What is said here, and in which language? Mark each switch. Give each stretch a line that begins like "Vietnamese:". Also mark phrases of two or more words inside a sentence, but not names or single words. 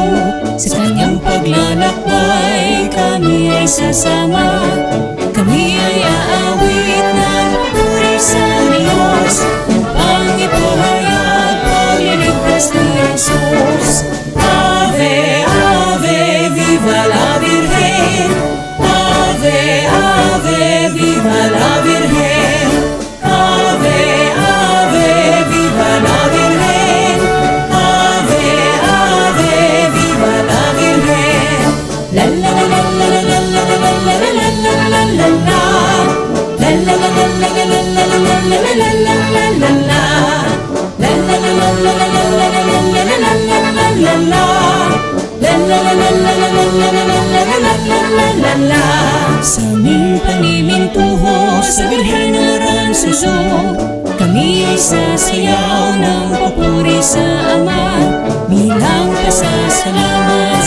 Filipino: Sa kanyang paglalakbay, kami ay sasama. Kami ay aawit ng papuri sa Diyos, upang ipahayag pagliligtas ni Jesus.
Spanish: Ave, Ave, viva la Virgen. Ave, Ave, viva la Virgen. Ave, Ave, viva la Virgen. Ave, Ave, viva la Virgen. La la la la la la la la la la la la la la la. La la la la la la la la la la la la la la la. La la la la la la la la la la la la la la. La la la la la la la la la la la la.
Filipino: Sa aming panimintuho sa Birhen ng Aransuso, kami ay sasayaw ng papuri sa Ama, bilang pasasalamat